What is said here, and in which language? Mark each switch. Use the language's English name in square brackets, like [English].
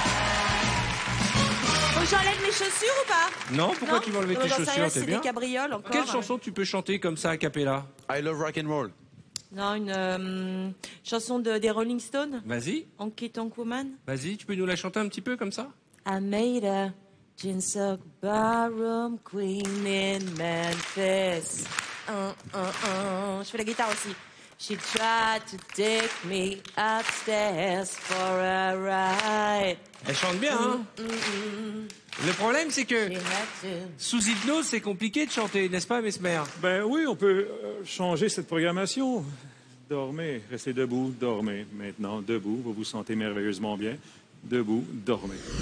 [French] Faut que j'enlève mes chaussures ou pas? Non, pourquoi tu vas enlever tes chaussures? T'es bien. Des cabrioles encore. Quelle chanson tu peux chanter comme ça a cappella? [English] I love rock and roll. [French] Non, une chanson des Rolling Stones. Vas-y. [English] Honky Tonk Woman. [French] Vas-y, tu peux nous la chanter un petit peu comme ça? [English] I made a Ginsock Barroom Queen in Memphis. [French] Je fais la guitare aussi. [English] She tried to take me upstairs for a ride. [French] Elle chante bien, hein? Le problème, c'est que sous hypnose, c'est compliqué de chanter, n'est-ce pas, Mesmer? Ben oui, on peut changer cette programmation. Dormez, restez debout, dormez. Maintenant, debout, vous vous sentez merveilleusement bien. Debout, dormez.